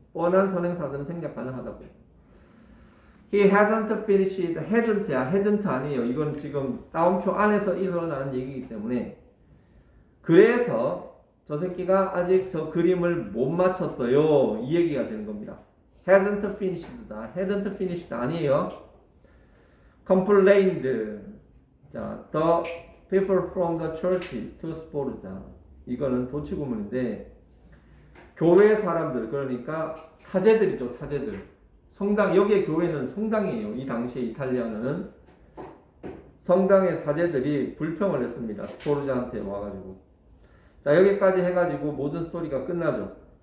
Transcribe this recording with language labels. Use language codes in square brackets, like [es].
[ko] 뻔한 선행사들은 생략 가능하다고. [en] He hasn't finished. hasn't야. hadn't [ko] 아니에요. 이건 지금 따옴표 안에서 일어나는 얘기이기 때문에 그래서 저 새끼가 아직 저 그림을 못 맞췄어요. 이 얘기가 되는 겁니다. hasn't finished다. [en] hadn't finished [ko] 아니에요. complained. [en] 자, the people from the church to support. [ko] 자, 이거는 도치구문인데 교회 사람들 그러니까 사제들이죠. 사제들. 성당 여기에 교회는 성당이에요. 이 당시에 이탈리아는 성당의 사제들이 불평을 했습니다. 스포르자한테 와가지고. 자, 여기까지 해가지고 모든 스토리가 끝나죠.